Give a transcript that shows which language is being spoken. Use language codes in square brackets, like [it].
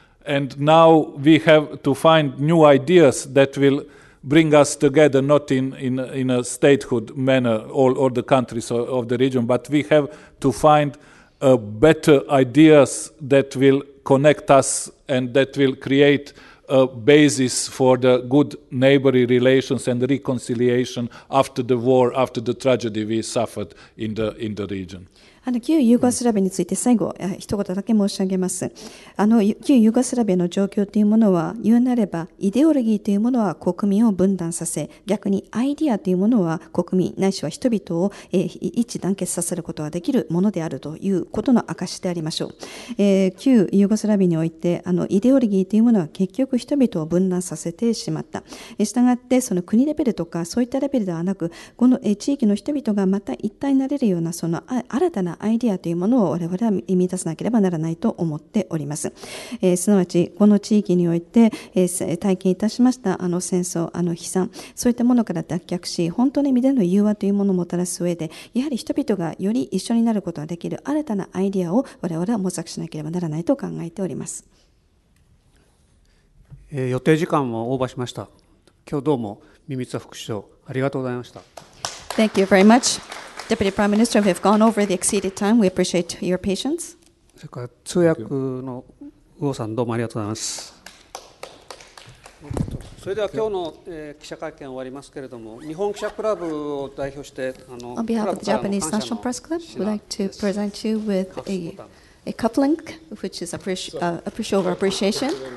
[en] And now we have to find new ideas that will bring us together, not in a statehood manner, all the countries of the region, but we have to find better ideas that will connect us and that will create a basis for the good neighborly relations and reconciliation after the war, after the tragedy we suffered in the region. [ja] 旧ユーゴスラビアについて最後、一言だけ申し上げます。旧ユーゴスラビアの状況というものは、言うなれば、イデオロギーというものは国民を分断させ、逆にアイディアというものは国民、ないしは人々を一致団結させることができるものであるということの証でありましょう。旧ユーゴスラビアにおいて、イデオロギーというものは結局人々を分断させてしまった。したがって、その国レベルとか、そういったレベルではなく、この地域の人々がまた一体になれるような、その新たなアイデアというものを我々は見出さなければならないと思っております。すなわち、この地域において、体験いたしました戦争、悲惨、そういったものから脱却し、本当の意味での融和というものをもたらす上で、やはり人々がより一緒になることができる新たなアイデアを我々は模索しなければならないと考えております。予定時間もオーバーしました。今日どうもミミツァ副首相ありがとうございました。 [en] Thank you very much. Deputy Prime Minister, we have gone over the exceeded time. We appreciate your patience. [ja] それから通訳の宇尾さんどうもありがとうございます。それでは今日の記者会見終わりますけれども、日本記者クラブを代表して [en] On behalf of the Japanese National Press Club, we'd like to present you with a cup link, which is a show of appreciation.